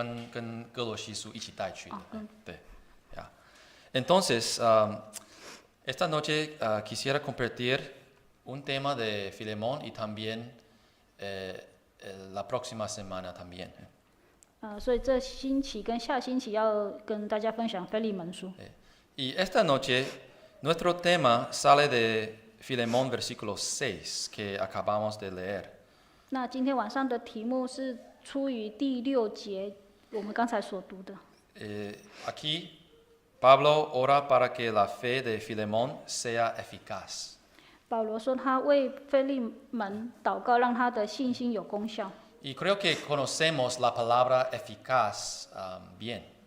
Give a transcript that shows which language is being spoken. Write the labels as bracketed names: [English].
[Chinese] 跟哥罗西书一起带去的。对，呀。 [Spanish] Entonces, esta noche quisiera compartir un tema de Filemón y también la próxima semana también. [Chinese] 所以这星期跟下星期要跟大家分享腓利门书。 [Spanish] Y esta noche nuestro tema sale de Filemón versículo 6 que acabamos de leer. [Chinese] 那今天晚上的题目是出于第6节。我们刚才所读的。 [Spanish] Aquí Pablo ora para que la fe de Filemón sea eficaz. [Chinese] 保罗说他为腓利门祷告，让他的信心有功效。 [Spanish] Y creo que conocemos la palabra eficaz bien.